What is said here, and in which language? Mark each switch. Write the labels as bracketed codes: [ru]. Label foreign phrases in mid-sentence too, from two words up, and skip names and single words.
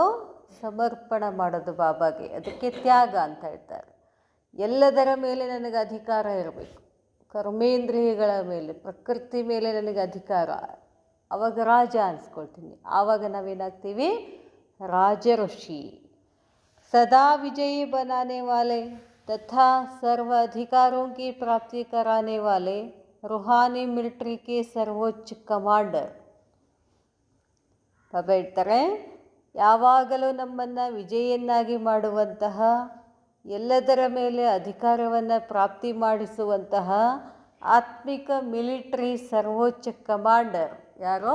[kn] ಸಮರ್ಪಣ ಮಾಡೋದು ಬಾಬಾಗೆ. ಅದಕ್ಕೆ ತ್ಯಾಗ ಅಂತ ಹೇಳ್ತಾರೆ. ಎಲ್ಲದರ ಮೇಲೆ ನನಗೆ ಅಧಿಕಾರ ಇರಬೇಕು. ಕರ್ಮೇಂದ್ರಿಯಗಳ ಮೇಲೆ, ಪ್ರಕೃತಿ ಮೇಲೆ ನನಗೆ ಅಧಿಕಾರ. ಆವಾಗ ರಾಜ ಅನ್ಸ್ಕೊಳ್ತೀನಿ. ಆವಾಗ ನಾವೇನಾಗ್ತೀವಿ? ರಾಜ ಋಷಿ. [hi] सदा विजयी बनाने वाले तथा सर्व अधिकारों की प्राप्ति कराने वाले रूहानी मिलिट्री के सर्वोच्च ಕಮಾಂಡರ್. [kn] ಬಾಬಾ ಹೇಳ್ತಾರೆ, ಯಾವಾಗಲೂ ನಮ್ಮನ್ನು ವಿಜಯನ್ನಾಗಿ ಮಾಡುವಂತಹ, ಎಲ್ಲದರ ಮೇಲೆ ಅಧಿಕಾರವನ್ನು ಪ್ರಾಪ್ತಿ ಮಾಡಿಸುವಂತಹ ಆತ್ಮಿಕ ಮಿಲಿಟ್ರಿ ಸರ್ವೋಚ್ಚ ಕಮಾಂಡರ್ ಯಾರೋ?